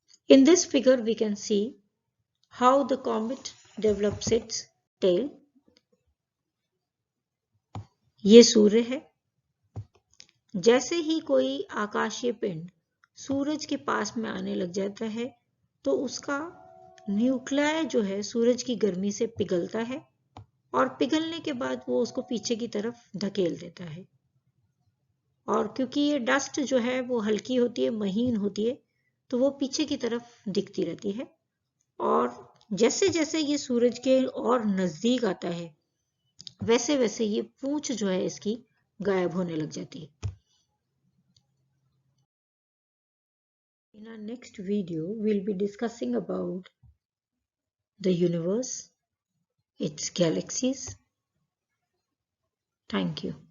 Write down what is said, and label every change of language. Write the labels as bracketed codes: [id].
[en] In this figure we can see how the comet develops its tail. [hi] ये सूर्य है। जैसे ही कोई आकाशीय पिंड सूरज के पास में आने लग जाता है तो उसका न्यूक्लियस जो है सूरज की गर्मी से पिघलता है और पिघलने के बाद वो उसको पीछे की तरफ धकेल देता है। और क्योंकि ये डस्ट जो है वो हल्की होती है, महीन होती है, तो वो पीछे की तरफ दिखती रहती है। और जैसे जैसे ये सूरज के और नजदीक आता है वैसे वैसे ये पूंछ जो है इसकी गायब होने लग जाती है। [en] In our next video, we'll be discussing about the universe, its galaxies. Thank you.